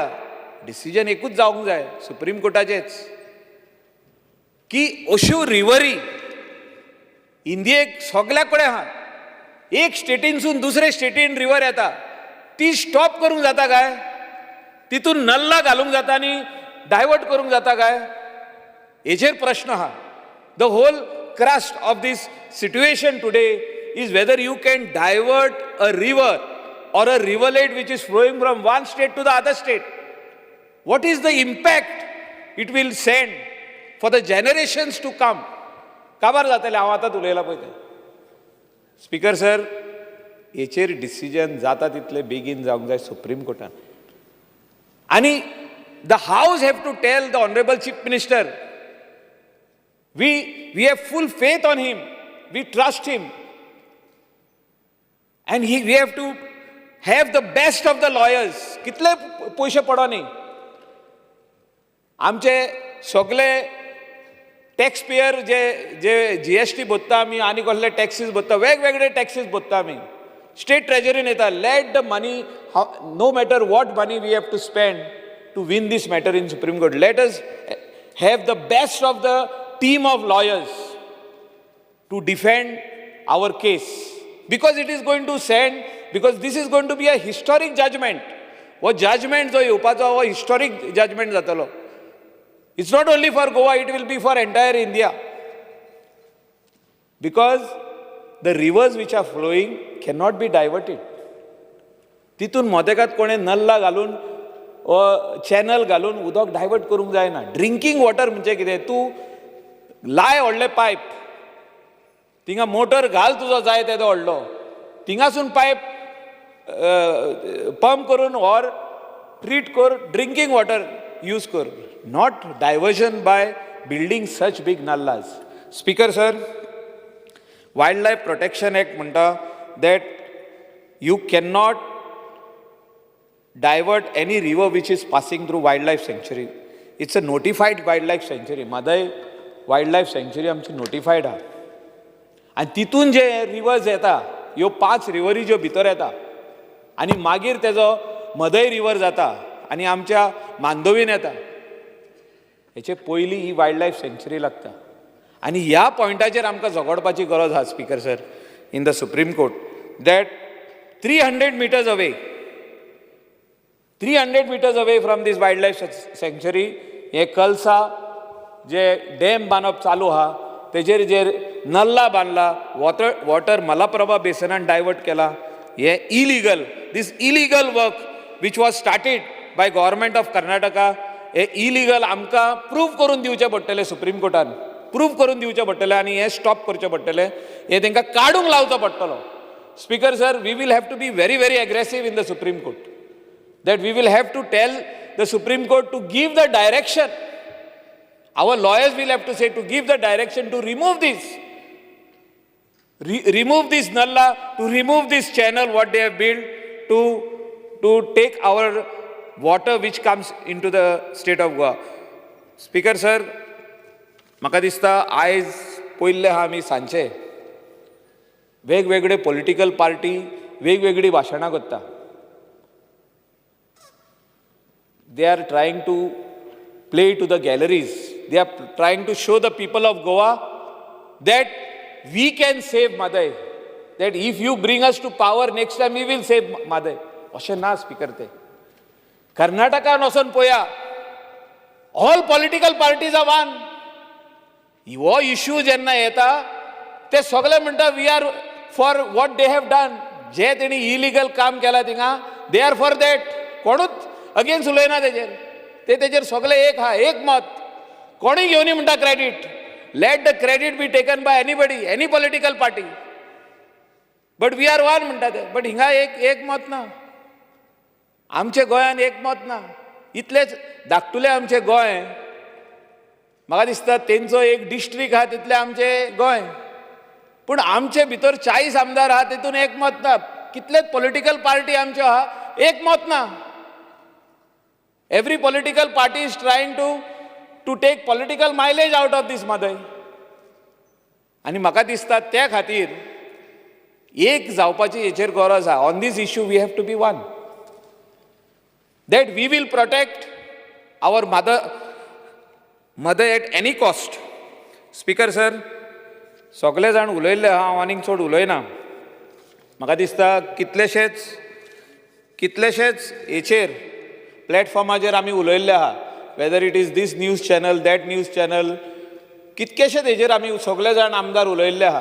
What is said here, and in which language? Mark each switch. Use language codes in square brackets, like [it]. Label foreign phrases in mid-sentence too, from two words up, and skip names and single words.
[kok] डिसिजन एकूच जावंक जाय सुप्रीम कोर्टाचेच की अश्यो रिव्हरी इंडियेक सगळ्या कडेन आहा. एक स्टेटीनसून दुसरे स्टेटीन रिव्हर येता, ती स्टॉप करूंक जाता काय? तितून नल्ला घालूंक जाता आनी डायवर्ट करूंक जाता काय? हेचेर प्रश्न आहा. [en] the whole crust of this situation today is whether you can divert a river or a rivulet which is flowing from one state to the other state. What is the impact it will send for the generations to come? [kok] काबार जातले हांव आतांच उलयलां पळय तें. [en] Speaker sir, [kok] हेचेर डिसिजन जाता तितले बेगीन जावंक जाय सुप्रीम कोर्टान. [en] आनी the House have to tell the Honourable Chief Minister we have full faith on him, we trust him. And we have to have the best of the lawyers. [kok] कितले पयशे पडो न्ही. आमचे सगळे [en] tax payer [kok] जे GST भरता आमी आनी कसले टॅक्सीस भरता, वेगवेगळे टॅक्सीस भरता आमी, [en] state treasury [kok] येता. [en] Let the money, no matter what money we have to spend to win this matter in Supreme Court. Let us have the best of the team of lawyers to defend our case. Because it is going to send, because this is going to be a historic judgment. [kok] वो judgment जो येवपाचो वो [en] historic judgment [kok] जातलो. [en] It's not only for Goa, it will be for entire India. Because the rivers which are flowing cannot be diverted. [kok] तितून मोदेकात कोणे नल्ला घालून चॅनल घालून उदक डायवर्ट करूंक जायना. [en] drinking water [kok] म्हणजे कितें? तूं लाय व्हडले पायप, थिंगा मोटर घाल तुजो जाय तेदो व्हडलो, थिंगासून पायप पंप करून [en] or treat [kok] कर, [en] drinking water [kok] यूज कर, [en] not diversion by building such big nallahs. Speaker sir, Wildlife Protection Act म्हणटा that you can not divert any river which is passing through wildlife sanctuary. It's a notified wildlife sanctuary. [kok] Madai [en] wildlife sanctuary [kok] आमची notified हा. आणि तितून जे रिवर्स येता ह्यो 5 रिव्हरी ज्यो भितर येता आणि मागीर तेजो मदय रिवर जाता आणि आमच्या मांदोवीन येता, हेचे पयली ही [en] wildlife sanctuary [kok] लागता. आणि ह्या पॉयंटाचेर आमकां झगडपाची गरज आहा [en] Speaker sir in the Supreme Court that 300 meters away 300 meters away from this wildlife sanctuary [kok] हे कलसा जे डॅम बांदप चालू आहा तेजेर जे नल्ला बांदला वॉटर मलाप्रभा बेसनान डायवर्ट केला, हे [en] illegal this illegal work which was started by Government of Karnataka, [kok] हे इलिगल आमकां प्रूव करून दिवचें पडटलें सुप्रीम कोर्टान, प्रूव करून दिवचें पडटलें आनी हें स्टॉप करचें पडटलें, हें तांकां काडूंक लावचो पडटलो. [en] Speaker sir, we will have to be very very aggressive in the Supreme Court. That we will have to tell the Supreme Court to give the direction. Our lawyers will have to say to give the direction to remove this. Remove this nalla, to remove this channel what they have built to take our water which comes into the state of Goa. Speaker sir, [kok] म्हाका दिसता आयज पयले हा आमी सांचे वेगवेगळे [en] political party [kok] वेगवेगळी भाशणां करता. [en] They are trying to play to the galleries. They are trying to show the people of Goa that we can save Madai. That if you bring us to power next time we will save Madai. [kok] अशें ना स्पीकर ते. कर्नाटकान वचून पळया, [en] all political parties are one. [kok] हो इश्यू जेन्ना येता ते सगळे म्हणटा [en] we are for what they have done. [kok] जे तेणी इलिगल काम केला थिंगा [en] they are for that. [kok] कोणूच अगेन्स्ट उलयना तेजेर. ते तेजेर सगळे एक हा, एक मत. कोणूय घेवनी म्हणटा [en] credit. Let the credit be taken by anybody, any political party. but we are one [kok] म्हणटा ते. बट हिंगा एक मत ना. आमचे गोंयान एक मत ना. इतलेच धाकटुले आमचे गोंय. म्हाका दिसता तेंचो एक डिस्ट्रिक्ट आहा तितले आमचे गोंय. पूण आमचे भितर 40 आमदार आहा तितून एक मत ना. कितलेच [en] political party [kok] आमच्यो आहा, एक मत ना. [en] Every political party is trying to take political mileage out of this Madai. [kok] आणि म्हाका दिसता त्या खातीर एक जावपाची हेचेर गरज आहा. [en] On this issue we have to be one. That we will protect our mother at any cost. Speaker sir, [kok] सगळे जाण उलयल्ले आहा, हांव आनीक चड उलयना. म्हाका दिसता कितलेशेच हेचेर प्लॅटफॉर्माचेर आमी उलयल्ले आहा. [en] Whether it is this news channel, that news channel, [kok] कितकेशेच हेचेर आमी सगळे जाण आमदार उलयल्ले आहा.